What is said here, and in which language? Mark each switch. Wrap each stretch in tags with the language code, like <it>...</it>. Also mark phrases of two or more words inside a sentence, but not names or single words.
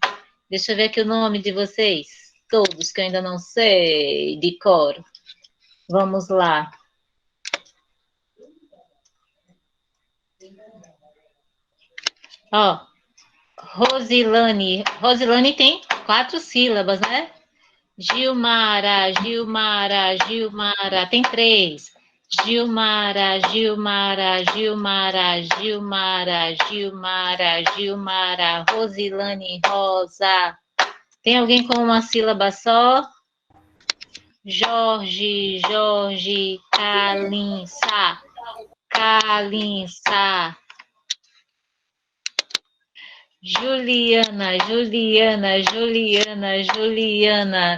<pt>Deixa eu ver aqui o nome de vocês. Todos que eu ainda não sei de cor. Vamos lá. Ó, Rosilane. Rosilane tem 4 sílabas, né? Gilmara, Gilmara, Gilmara. Tem 3. Gilmara, Gilmara, Gilmara, Gilmara, Gilmara, Gilmara. Rosilane, Rosa. Tem alguém com uma sílaba só? Jorge, Jorge, Calinça, Calinça. Juliana, Juliana, Juliana, Juliana.</pt>